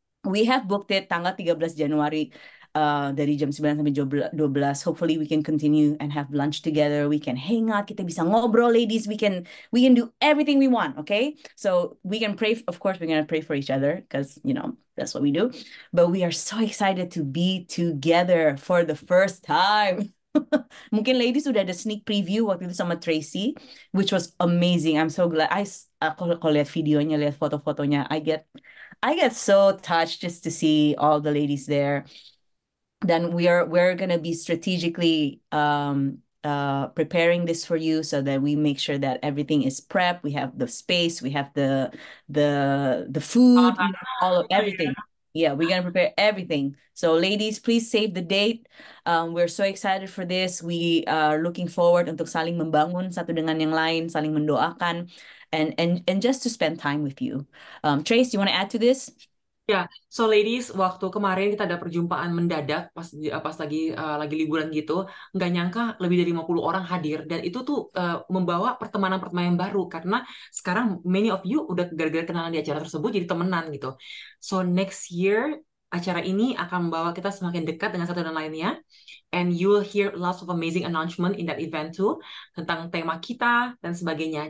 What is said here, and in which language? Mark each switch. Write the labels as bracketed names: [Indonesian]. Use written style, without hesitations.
[English] We have booked it [Indonesian] tanggal 13 Januari dari jam 9 sampai 12. [English] Hopefully we can continue and have lunch together. We can hang out. [Indonesian] Kita bisa ngobrol, ladies. [English] We can do everything we want, okay? So we can pray. Of course, we're going to pray for each other because, that's what we do. But we are so excited to be together for the first time. Mungkin ladies sudah ada sneak preview waktu itu sama Tracy, which was amazing. I'm so glad. [Indonesian] aku kalau lihat videonya, lihat foto-fotonya, [English] I get so touched just to see all the ladies there. Then we're gonna be strategically preparing this for you so that we make sure that everything is prepped. We have the space, we have the food, you know, all of everything. Yeah, we're gonna prepare everything. So ladies, please save the date. We're so excited for this. We are looking forward [Indonesian] untuk saling membangun satu dengan yang lain, saling mendoakan, [English] and just to spend time with you. Trace, do you want to add to this? [Indonesian] Ya, so ladies, waktu kemarin kita ada perjumpaan mendadak pas lagi liburan gitu, nggak nyangka lebih dari 50 orang hadir dan itu tuh membawa pertemanan-pertemanan yang baru karena sekarang [English] many of you [Indonesian] udah gara-gara kenalan di acara tersebut jadi temenan gitu. [English] So next year [Indonesian] acara ini akan membawa kita semakin dekat dengan satu dan lainnya, [English] and you will hear lots of amazing announcement in that event too [Indonesian] tentang tema kita dan sebagainya.